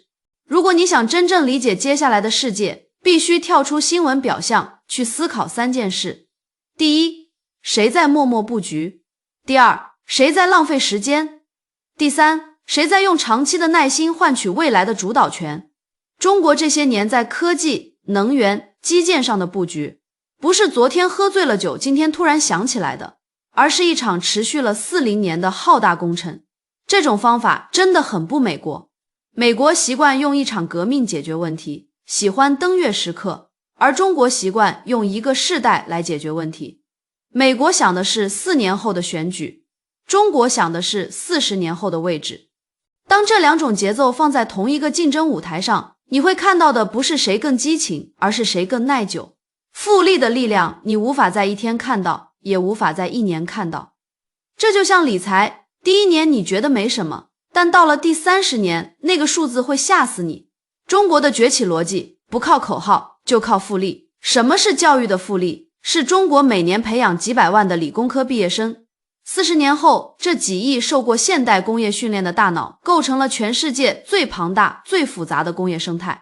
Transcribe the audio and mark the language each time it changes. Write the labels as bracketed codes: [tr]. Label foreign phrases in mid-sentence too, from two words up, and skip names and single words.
[zh] 如果你想真正理解接下來的世界，必須跳出新聞表象，去思考3件事。第一，誰在默默布局？第二，誰在浪費時間？第三，誰在用長期的耐心換取未來的主導權？中國這些年在科技、能源、基建上的布局，不是昨天喝醉了酒，今天突然想起來的，而是一場持續了40年的浩大工程。這種方法真的很不美國。美國習慣用一場革命解決問題，喜歡登月時刻，而中國習慣用一個世代來解決問題。美國想的是4年後的選舉，中國想的是40年後的位置。當這2種節奏放在同一個競爭舞台上，你會看到的不是誰更激情，而是誰更耐久。複利的力量，你無法在1天看到，也無法在1年看到。這就像理財，第1年你覺得沒什麼，但到了第30年，那個數字會嚇死你。中國的崛起邏輯不靠口號，就靠複利。什麼是教育的複利？是中國每年培養幾百萬的理工科畢業生。40年後，這幾億受過現代工業訓練的大腦，構成了全世界最龐大、最複雜的工業生態。